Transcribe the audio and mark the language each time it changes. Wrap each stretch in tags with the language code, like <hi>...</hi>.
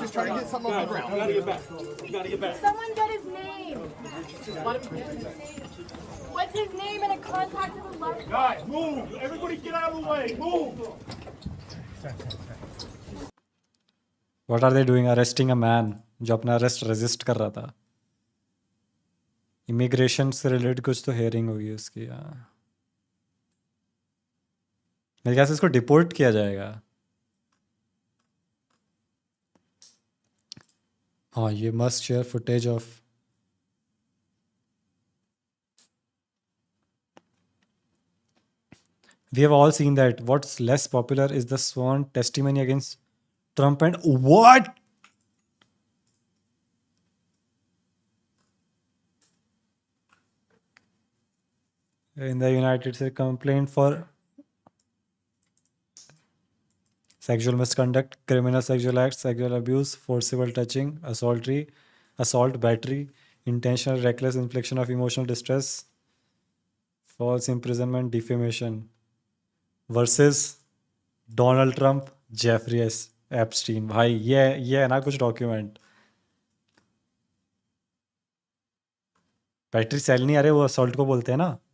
<en>Just trying to get something off the ground. Gotta get back. Gotta get back. Someone get his name. What's his name and a contact of the life? Guys, move. Everybody get out of the way. Move. What are they doing? Arresting a man</en> <hi>जो अपना arrest resist कर रहा था। Immigration से related कुछ तो hearing होगी उसकी। मेरे ख्याल से इसको डिपोर्ट किया जाएगा। हाँ ये</hi> <en>Must share footage of We have all seen that. What's less popular is the sworn testimony against Trump and what? In the United States, complaint for sexual misconduct, criminal sexual acts, sexual abuse, forcible touching, assault, battery, intentional reckless infliction of emotional distress, false imprisonment, defamation. Versus Donald Trump, Jeffrey Epstein.</en> <hi>भाई ये है ना कुछ document. Battery cell नहीं, अरे वो assault को बोलते हैं ना।</hi>